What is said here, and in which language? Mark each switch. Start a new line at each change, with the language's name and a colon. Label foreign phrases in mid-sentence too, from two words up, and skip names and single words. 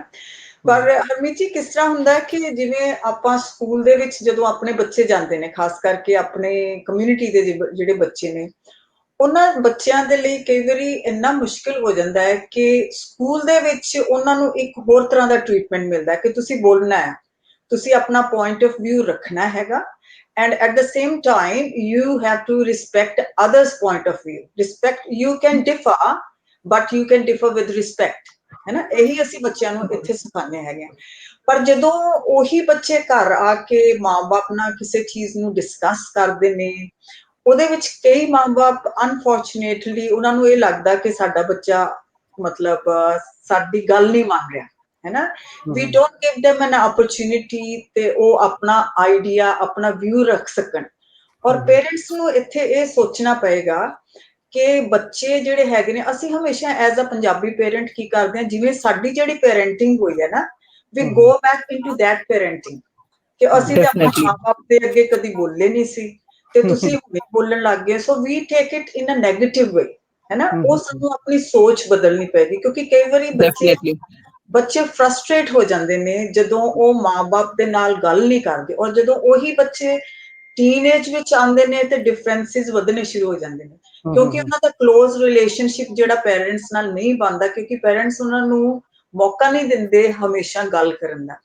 Punjabi: ਪਰ ਹਰਮੀਤ ਜੀ ਕਿਸ ਤਰ੍ਹਾਂ ਹੁੰਦਾ ਕਿ ਜਿਵੇਂ ਆਪਾਂ ਸਕੂਲ ਦੇ ਵਿੱਚ ਜਦੋਂ ਆਪਣੇ ਬੱਚੇ ਜਾਂਦੇ ਨੇ, ਖਾਸ ਕਰਕੇ ਆਪਣੇ ਕਮਿਊਨਿਟੀ ਦੇ ਜਿਹੜੇ ਬੱਚੇ ਨੇ, ਉਹਨਾਂ ਬੱਚਿਆਂ ਦੇ ਲਈ ਕਈ ਵਾਰੀ ਇੰਨਾ ਮੁਸ਼ਕਿਲ ਹੋ ਜਾਂਦਾ ਹੈ ਕਿ ਸਕੂਲ ਦੇ ਵਿੱਚ ਉਹਨਾਂ ਨੂੰ ਇੱਕ ਹੋਰ ਤਰ੍ਹਾਂ ਦਾ ਟ੍ਰੀਟਮੈਂਟ ਮਿਲਦਾ ਹੈ ਕਿ ਤੁਸੀਂ ਬੋਲਣਾ ਹੈ, ਤੁਸੀਂ ਆਪਣਾ
English: point of view
Punjabi: ਰੱਖਣਾ ਹੈਗਾ,
English: and at the same time you have to respect others point of view, respect, you can differ but you can differ with respect,
Punjabi: ਹੈ ਨਾ, ਇਹੀ ਅਸੀਂ ਬੱਚਿਆਂ ਨੂੰ ਇੱਥੇ ਸਿਖਾਉਂਦੇ ਹੈਗੇ। ਪਰ ਜਦੋਂ ਉਹੀ ਬੱਚੇ ਘਰ ਆ ਕੇ ਮਾਂ-ਬਾਪ ਨਾਲ ਕਿਸੇ ਚੀਜ਼ ਨੂੰ ਡਿਸਕਸ ਕਰਦੇ ਨੇ, ਉਹਦੇ ਵਿੱਚ ਕਈ ਮਾਂ-ਬਾਪ ਅਨਫੋਰਚੂਨੇਟਲੀ ਉਹਨਾਂ ਨੂੰ ਇਹ ਲੱਗਦਾ ਕਿ ਸਾਡਾ ਬੱਚਾ ਮਤਲਬ ਸਾਡੀ ਗੱਲ ਨਹੀਂ ਮੰਨ ਰਿਹਾ, ਹੈ ਨਾ,
English: we don't give them an opportunity
Punjabi: ਤੇ ਉਹ ਆਪਣਾ ਆਈਡੀਆ, ਆਪਣਾ ਵਿਊ ਰੱਖ ਸਕਣ। ਔਰ ਪੇਰੈਂਟਸ ਨੂੰ ਇੱਥੇ ਇਹ ਸੋਚਣਾ ਪਏਗਾ ਕਿ ਬੱਚੇ ਜਿਹੜੇ ਹੈਗੇ ਨੇ, ਅਸੀਂ ਹਮੇਸ਼ਾ
English: as a Punjabi parent
Punjabi: ਕੀ ਕਰਦੇ ਹਾਂ, ਜਿਵੇਂ ਸਾਡੀ ਜਿਹੜੀ ਪੇਰੈਂਟਿੰਗ ਹੋਈ ਹੈ ਨਾ,
English: we go back into that parenting
Punjabi: ਕਿ ਅਸੀਂ ਤਾਂ ਆਪਣੇ ਮਾਂ-ਬਾਪ ਦੇ ਅੱਗੇ ਕਦੀ ਬੋਲੇ ਨਹੀਂ ਸੀ ਤੇ ਤੁਸੀਂ ਹੁਣੇ ਬੋਲਣ ਲੱਗ ਗਏ, ਸੋ
English: we take it in a negative way,
Punjabi: ਹੈ ਨਾ। ਉਹ ਸਾਨੂੰ ਆਪਣੀ ਸੋਚ ਬਦਲਣੀ ਪਏਗੀ, ਕਿਉਂਕਿ ਕਈ ਵਾਰੀ ਬੱਚੇ ਫਰਸਟ੍ਰੇਟ ਹੋ ਜਾਂਦੇ ਨੇ ਜਦੋਂ ਉਹ ਮਾਂ-ਬਾਪ ਦੇ ਨਾਲ ਗੱਲ ਨਹੀਂ ਕਰਦੇ, ਔਰ ਜਦੋਂ ਉਹੀ ਬੱਚੇ ਟੀਨੇਜ ਵਿੱਚ ਆਉਂਦੇ ਨੇ ਤੇ ਡਿਫਰੈਂਸਿਸ ਵਧਣੇ ਸ਼ੁਰੂ ਹੋ ਜਾਂਦੇ ਨੇ, ਕਿਉਂਕਿ ਉਹਨਾਂ ਦਾ
English: close relationship
Punjabi: ਜਿਹੜਾ ਪੇਰੈਂਟਸ ਨਾਲ ਨਹੀਂ ਬਣਦਾ, ਕਿਉਂਕਿ ਪੇਰੈਂਟਸ ਉਹਨਾਂ ਨੂੰ ਮੌਕਾ ਨਹੀਂ ਦਿੰਦੇ ਹਮੇਸ਼ਾ ਗੱਲ ਕਰਨ ਦਾ।